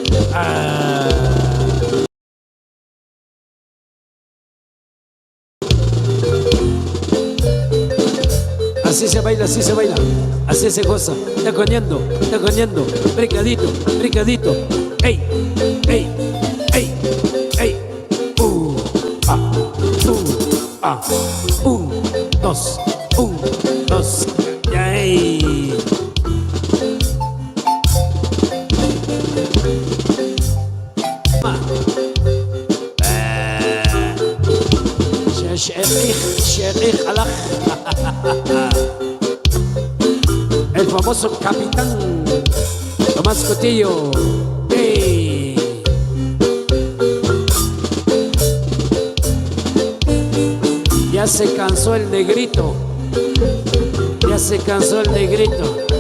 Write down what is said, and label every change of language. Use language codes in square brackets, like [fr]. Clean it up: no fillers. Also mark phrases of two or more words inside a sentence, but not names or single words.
[es] Así se baila, así se baila, así se goza, taconeando, brincadito, brincadito, ey, ey, ey, ey, ah, dos, ya, ey. [ar] شيخ الأخ [es] el famoso capitán Tomás Cotillo. ¡Hey! Ya se cansó el negrito, ya se cansó el negrito.